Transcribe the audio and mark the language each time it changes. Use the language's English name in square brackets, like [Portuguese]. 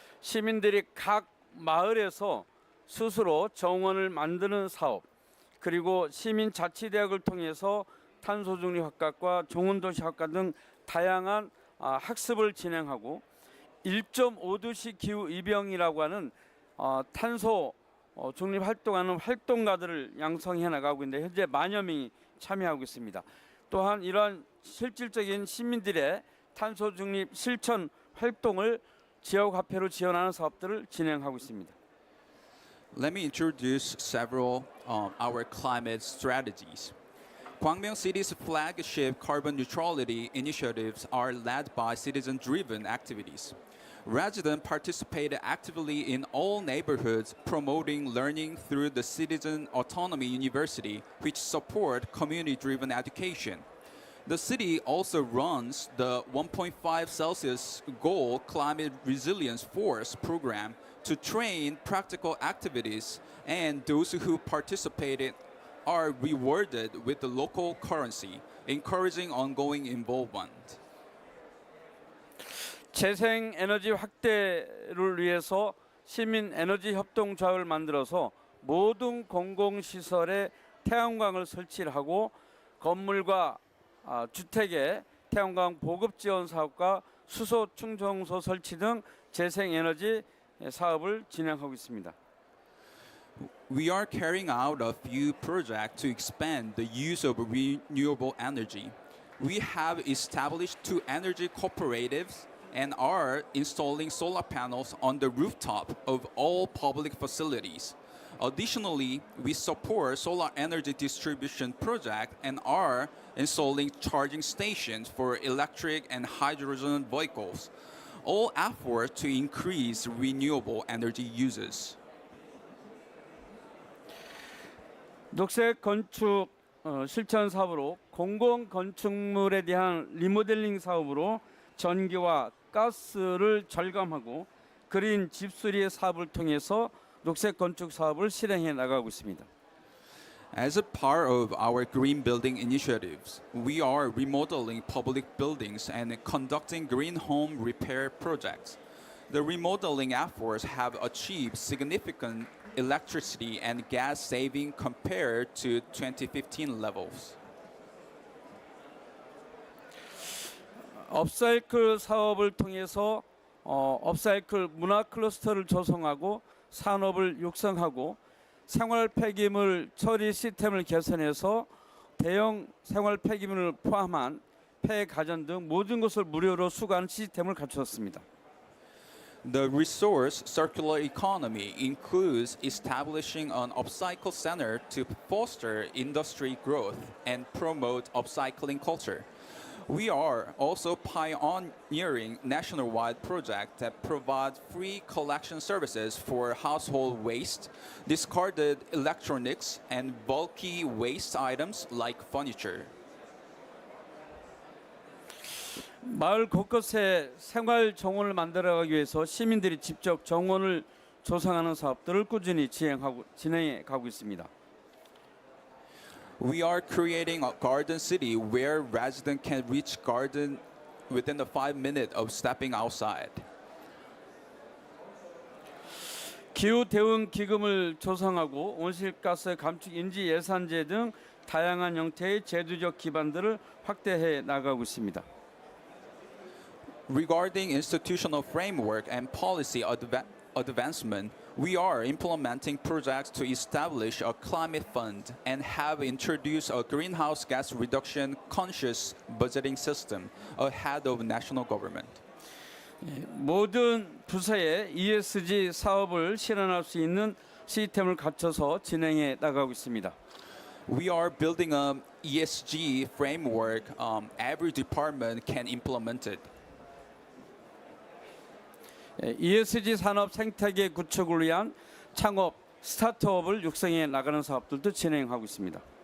[Korean] 시민들이 각 마을에서 스스로 정원을 만드는 사업, 그리고 시민자치대학을 통해서 탄소 중립 학과과 정원도시 학과 등 다양한 학습을 진행하고 1.5도시 기후 이병이라고 하는 탄소 중립 활동하는 활동가들을 양성해 나가고 있는데 현재 만여 명이 참여하고 있습니다. 또한 이러한 실질적인 시민들의 탄소 중립 실천 활동을 지역 화폐로 지원하는 사업들을 진행하고 있습니다. [English] Let me introduce several our climate strategies. Gwangbyeong City's flagship carbon neutrality initiatives are led by citizen-driven activities. Residents participate actively in all neighborhoods, promoting learning through the Citizen Autonomy University, which support community-driven education. The city also runs the 1.5 Celsius goal climate resilience force program to train practical activities and those who participated are rewarded with the local currency, encouraging ongoing involvement. [Korean] 재생 에너지 확대를 위해서 시민 에너지 협동 조합을 만들어서 모든 공공 시설에 태양광을 설치를 하고 건물과 주택에 태양광 보급 지원 사업과 수소 충전소 설치 등 재생 에너지 사업을 진행하고 있습니다. [English] We are carrying out a few projects to expand the use of renewable energy. We have established 2 energy cooperatives and are installing solar panels on the rooftop of all public facilities. Additionally, we support solar energy distribution project and are installing charging stations for electric and hydrogen vehicles. All efforts to increase renewable energy uses. [Korean] 녹색 건축 실천 사업으로 공공 건축물에 대한 리모델링 사업으로 전기와 가스를 절감하고 그린 집수리 사업을 통해서 녹색 건축 사업을 실행해 나가고 있습니다. [English] As a part of our green building initiatives, we are remodeling public buildings and conducting green home repair projects. The remodeling efforts have achieved significant electricity and gas saving compared to 2015 levels. [Korean] 업사이클 사업을 통해서 업사이클 문화 클러스터를 조성하고 산업을 육성하고 생활 폐기물 처리 시스템을 개선해서 대형 생활 폐기물을 포함한 폐 가전 등 모든 것을 무료로 수거하는 시스템을 갖추었습니다. [English] The resource circular economy includes establishing an upcycle center to foster industry growth and promote upcycling culture. We are also pioneering nationwide projects that provide free collection services for household waste, discarded electronics, and bulky waste items like furniture. [Korean] 마을 곳곳에 생활 정원을 만들어가기 위해서 시민들이 직접 정원을 조성하는 사업들을 꾸준히 진행해 가고 있습니다. [English] We are creating a garden city where residents can reach garden within the 5 minutes of stepping outside. [Korean] 기후 대응 기금을 조성하고 온실가스 감축 인지 예산제 등 다양한 형태의 제도적 기반들을 확대해 나가고 있습니다. [English] Regarding institutional framework and policy advancement, we are implementing projects to establish a climate fund and have introduced a greenhouse gas reduction conscious budgeting system ahead of national government. [Korean] 모든 부서에 ESG 사업을 실현할 수 있는 시스템을 갖춰서 진행해 나가고 있습니다. [English] We are building an ESG framework every department can implement it. [Korean] ESG 산업 생태계 구축을 위한 창업 스타트업을 육성해 나가는 사업들도 진행하고 있습니다.